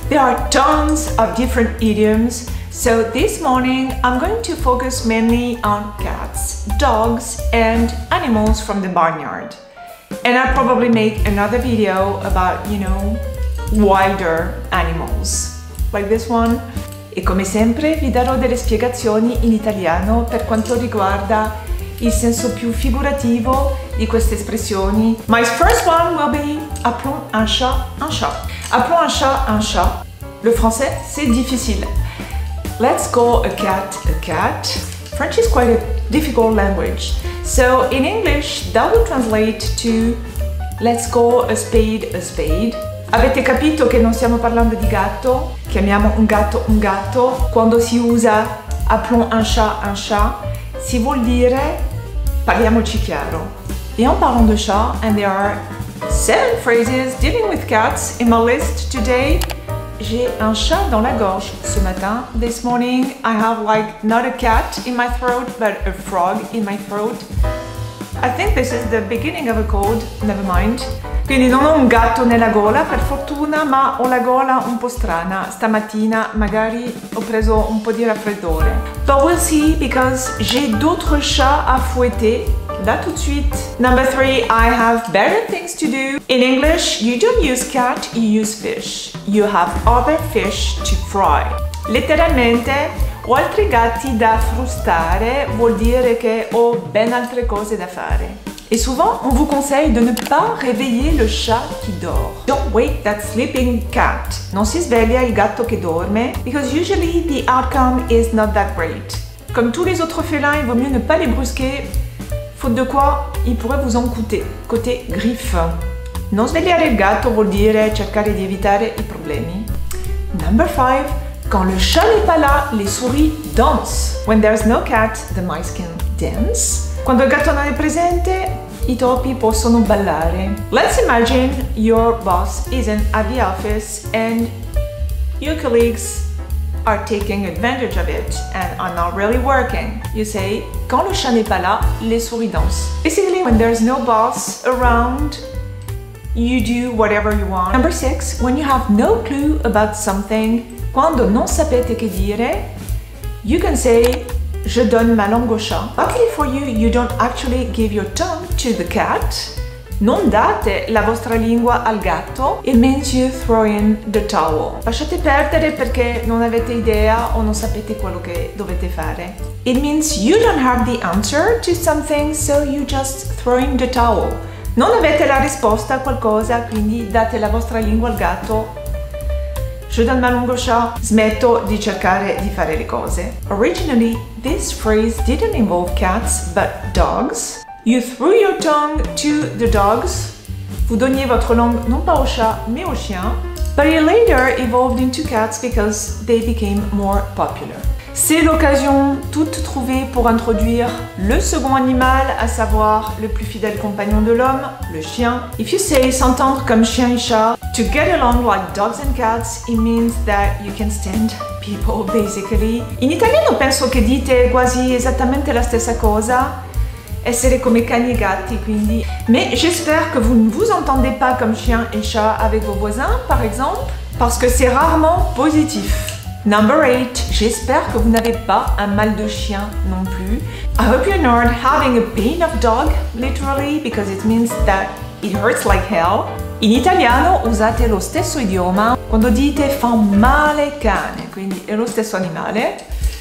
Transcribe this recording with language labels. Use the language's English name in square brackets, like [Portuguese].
[English] There are tons of different idioms. So this morning, I'm going to focus mainly on cats, dogs, and animals from the barnyard. And I'll probably make another video about, wilder animals, like this one. [Italian] E come sempre vi darò delle spiegazioni in italiano per quanto riguarda il senso più figurativo di queste espressioni. [English] My first one will be [French] appelons un chat un chat. Appelons un chat un chat. Le français, c'est difficile. [English] Let's call a cat a cat. French is quite a difficult language. So in English, that would translate to let's call a spade a spade. [Italian] Avete capito che non stiamo parlando di gatto? Chiamiamo un gatto. Quando si usa appelons un chat, si vuol dire parliamoci chiaro. [French] Et en parlant de chat, [English] and there are 7 phrases dealing with cats in my list today. [French] J'ai un chat dans la gorge ce matin. [English] This morning I have not a cat in my throat, but a frog in my throat. I think this is the beginning of a cold, never mind. [Italian] Quindi non ho un gatto nella gola per fortuna, ma ho la gola un po' strana. Stamattina magari ho preso un po' di raffreddore. [English] But we'll see because [French] j'ai d'autres chats à fouetter. Là tout de suite. [English] Number 3, I have better things to do. In English, you don't use cat, you use fish. You have other fish to fry. [Italian] Letteralmente, ho altri gatti da frustare, vuol dire che ho ben altre cose da fare. [French] Et souvent, on vous conseille de ne pas réveiller le chat qui dort. [English] Don't wake that sleeping cat. [Italian] Non si sveglia il gatto che dorme, [English] because usually the outcome is not that great. [French] Comme tous les autres félins, il vaut mieux ne pas les brusquer, faute de quoi, ils pourraient vous en coûter. Côté griffe. [Italian] Non svegliare il gatto vuol dire cercare di evitare i problemi. [English] Number 5. [French] Quand le chat n'est pas là, les souris dansent. [English] When there's no cat, the mice can dance. [Italian] Quando il gatto non è presente, i topi possono ballare. [English] Let's imagine your boss isn't at the office and your colleagues are taking advantage of it and are not really working. You say, [French] quand le chat n'est pas là, les souris dansent. [English] Basically, when there's no boss around, you do whatever you want. Number 6, when you have no clue about something, [Italian] quando non sapete che dire, [English] you can say, [French] je donne ma langue au chat. [English] Luckily for you, you don't actually give your tongue to the cat. [Italian] Non date la vostra lingua al gatto. [English] It means you throw in the towel. [Italian] Lasciate perdere perché non avete idea o non sapete quello che dovete fare. [English] It means you don't have the answer to something, so you just throw in the towel. [Italian] Non avete la risposta a qualcosa, quindi date la vostra lingua al gatto. [French] Je donne ma langue au chat. [Italian] Smetto di cercare di fare le cose. [English] Originally, this phrase didn't involve cats, but dogs. You threw your tongue to the dogs. [French] Vous donniez votre langue non pas au chat, mais au chien. [English] But it later evolved into cats because they became more popular. [French] C'est l'occasion toute trouvée pour introduire le second animal, à savoir le plus fidèle compagnon de l'homme, le chien. [English] If you say [French] s'entendre comme chien et chat, [English] to get along like dogs and cats, it means that you can stand people, basically. [Italian] In italiano penso che dite quasi esattamente la stessa cosa, essere come cani e gatti, quindi. [French] Mais j'espère que vous ne vous entendez pas comme chien et chat avec vos voisins, par exemple, parce que c'est rarement positif. [English] Number 8, [French] j'espère que vous n'avez pas un mal de chien non plus. [English] I hope you're not having a pain of dog, literally, because it means that it hurts like hell. [Italian] In italiano usate lo stesso idioma quando dite fa male cane, quindi è lo stesso animale.